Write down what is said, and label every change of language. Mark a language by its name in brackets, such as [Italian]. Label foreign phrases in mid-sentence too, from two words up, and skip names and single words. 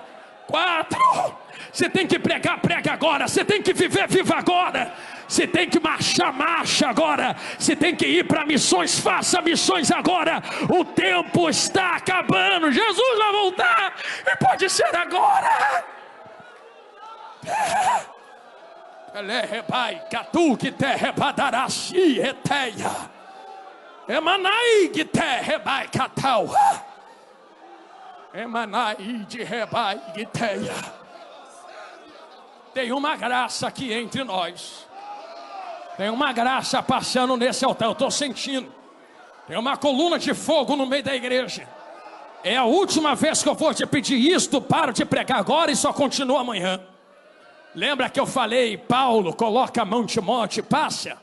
[Portuguese] 4, se tem que pregar, prega agora. Se tem que viver, viva agora. Se tem que marchar, marcha agora. Se tem que ir para missões, faça missões agora. O tempo está acabando. Jesus vai voltar e pode ser agora. Elerebai, catu que te rebadarasi eteia. Emanai que te rebai catal. Emanai de rebai guiteia. Tem uma graça aqui entre nós. Tem uma graça passando nesse altar. Eu estou sentindo. Tem uma coluna de fogo no meio da igreja. É a última vez que eu vou te pedir isto. Paro de pregar agora e só continua amanhã. Lembra que eu falei: Paulo, coloca a mão, Timóteo, passa?